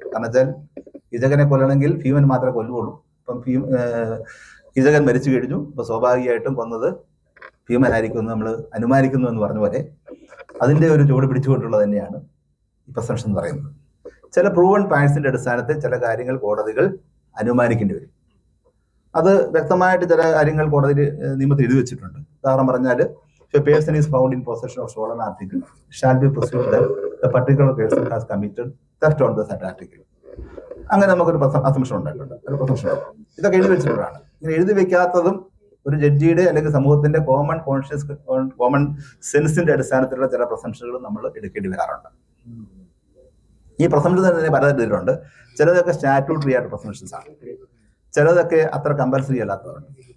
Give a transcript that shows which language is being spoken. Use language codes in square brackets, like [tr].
[ml] കാരണം വെച്ചാൽ കീചകനെ കൊല്ലണമെങ്കിൽ ഭീമൻ മാത്രമേ കൊല്ലുകയുള്ളൂ. അപ്പം കീചകൻ മരിച്ചു കഴിഞ്ഞു, ഇപ്പൊ സ്വാഭാവികമായിട്ടും കൊന്നത് ഭീമനായിരിക്കും എന്ന് നമ്മൾ അനുമാനിക്കുന്നു എന്ന് പറഞ്ഞ പോലെ അതിന്റെ ഒരു ചുവട് പിടിച്ചുകൊണ്ടുള്ളത് തന്നെയാണ് ഈ പ്രസംഷൻ എന്ന് പറയുന്നത്. ചില പ്രൂവൺ ഫാക്ട്സിന്റെ അടിസ്ഥാനത്തിൽ ചില കാര്യങ്ങൾ കോടതികൾ അനുമാനിക്കേണ്ടി വരും. അത് വ്യക്തമായിട്ട് ചില കാര്യങ്ങൾ കോടതി നിയമത്തിൽ എഴുതി വെച്ചിട്ടുണ്ട്. ഉദാഹരണം പറഞ്ഞാൽ, [en] if a person is found in possession of stolen article, shall be presumed that the particular person has committed theft on the said article. [ml] അങ്ങനെ നമുക്കൊരു അസംഷൻ ഉണ്ടായിട്ടുണ്ട്, ഒരു പ്രസംഷൻ. ഇതൊക്കെ എഴുതി വെച്ചിട്ടുള്ളതാണ്. ഇങ്ങനെ എഴുതി വെക്കാത്തതും ഒരു ജഡ്ജിയുടെ അല്ലെങ്കിൽ സമൂഹത്തിന്റെ കോമൺ സെൻസിന്റെ അടിസ്ഥാനത്തിലുള്ള ചില പ്രസംഷനുകളും നമ്മൾ എടുക്കേണ്ടി വരാറുണ്ട്. ഈ പ്രസംഷൻ തന്നെ പലതരത്തിലുണ്ട്. ചിലതൊക്കെ സ്റ്റാറ്റ്യൂട്ടറി ആയിട്ട് പ്രസംഷൻസ് ആണ്, ചിലതൊക്കെ അത്ര കമ്പൽസറി അല്ലാത്തതുണ്ട്.